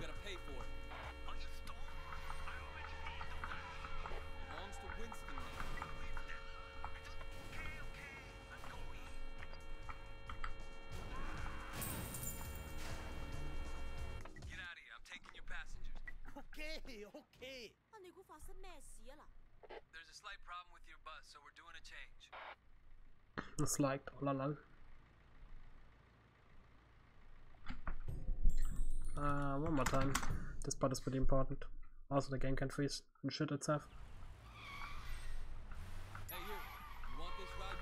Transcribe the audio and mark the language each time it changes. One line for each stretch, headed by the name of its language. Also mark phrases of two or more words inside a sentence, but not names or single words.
English: You gotta pay for it. Belongs to Winston now. Get out of here. I'm taking your passengers. Okay.
Cantonese: 啊，你估發生咩事啊嗱？
English: There's a slight problem with your bus, so we're doing a change. It's like all along. One more time. This part is pretty important. Also, the game can freeze and shit itself. Hey, you. You want this route?